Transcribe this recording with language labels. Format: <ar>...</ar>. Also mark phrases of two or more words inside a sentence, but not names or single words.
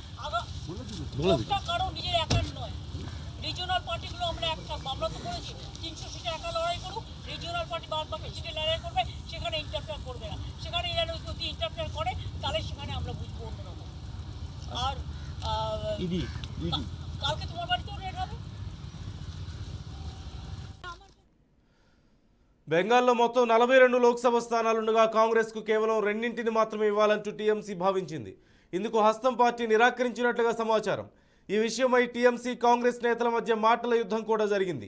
<bn>কারো নিজের একার নয়, রিজিওনাল পার্টিগুলো আমরা এক থাকবো। আমরা তো বলেছি 300 সিটে একা লড়াই করুক,</bn> <en>regional party</en> <bn>বাদ বাকি সিটে লড়াই করবে, সেখানে ইন্টারফেয়ার করবে না। সেখানে এরা যদি ইন্টারফেয়ার করে তাহলে সেখানে আমরা বুঝবো অন্যরকম। আর కాల్కి তোমার বাড়িতেও রেড হবে।</bn> <te>బెంగాల్లో మొత్తం 42 లోక్సభ స్థానాలుండగా కాంగ్రెస్కు కేవలం 2 మాత్రమే ఇవ్వాలంటూ టీఎంసీ భావించింది. ఇందుకు హస్తం పార్టీ నిరాకరించినట్లుగా సమాచారం. ఈ విషయమై టీఎంసీ కాంగ్రెస్ నేతల మధ్య మాటల యుద్ధం కూడా జరిగింది.</te>